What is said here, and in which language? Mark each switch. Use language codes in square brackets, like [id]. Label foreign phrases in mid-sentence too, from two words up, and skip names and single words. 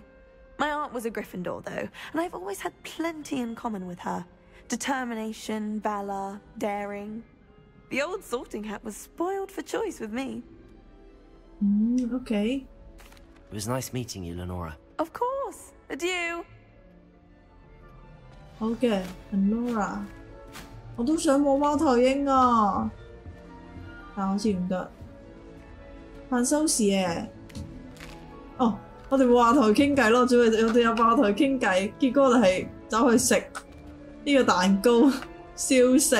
[en] My aunt was a Gryffindor, though, and I've always had plenty in common with her. Determination, valor, daring. The old sorting hat was spoiled for choice with me. OK。 It was nice meeting you, Lenora. Of course. Adieu. [yue] 好嘅 ，Lenora。我都想摸貓頭鷹啊，但好似唔得。限收視嘅。哦，我哋冇話同佢傾偈咯，我哋有話同佢傾偈，結果我哋係走去食呢個蛋糕，笑死！